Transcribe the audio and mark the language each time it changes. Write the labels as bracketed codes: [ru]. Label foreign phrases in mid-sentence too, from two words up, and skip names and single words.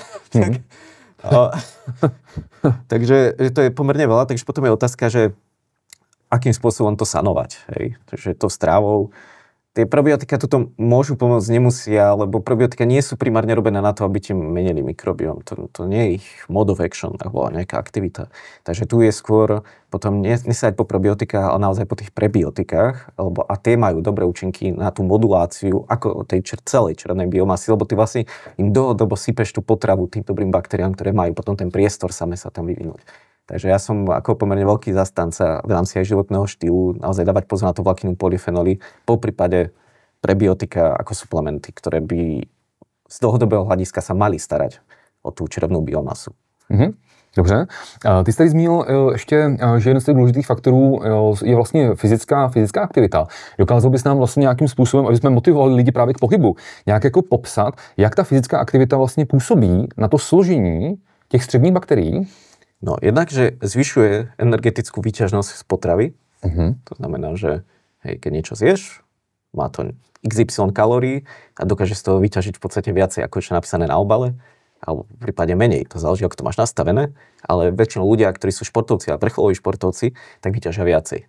[sk] Takže to je pomerne veľa, takže potom je otázka, že akým spôsobom to sanovať, hej, takže to strávou. Tie probiotika toto môžu pomôcť, nemusia, lebo probiotika nie sú primárne robené na to, aby ti menili mikrobióm. To nie je ich [en] mode of action, [sk] alebo nejaká aktivita. Takže tu je skôr potom nesať po probiotikách, ale naozaj po tých prebiotikách, a tie majú dobré účinky na tú moduláciu ako tej celej červenej biomasy, lebo ty vlastne im dlhodobo sypeš tú potravu tým dobrým baktériám, ktoré majú potom ten priestor same sa tam vyvinúť. Takže ja som ako pomerne veľký zastanca v rámci aj životného štýlu naozaj dávať pozor na to vlákninu polyfenoly, po prípade prebiotika ako suplementy, ktoré by z dlhodobého hľadiska sa mali starať o tú čerevnú biomasu. [cs] Dobře. Ty jsi tady zmínil ještě, že jeden z těch důležitých faktorů je vlastně fyzická aktivita. Dokázal bys nám vlastně nějakým způsobem, aby jsme motivovali lidi právě k pohybu, nějak jako popsat, jak ta fyzická aktivita vlastně působí na to složení těch střevních bakterií? [sk] No, jednak, že zvyšuje energetickú výťažnosť z potravy. To znamená, že hej, keď niečo zješ, má to XY kalórií a dokáže z toho vyťažiť v podstate viacej, ako je napísané na obale, alebo v prípade menej. To záleží, ako to máš nastavené, ale väčšinou ľudia, ktorí sú športovci a vrcholoví športovci, tak vyťažia viacej.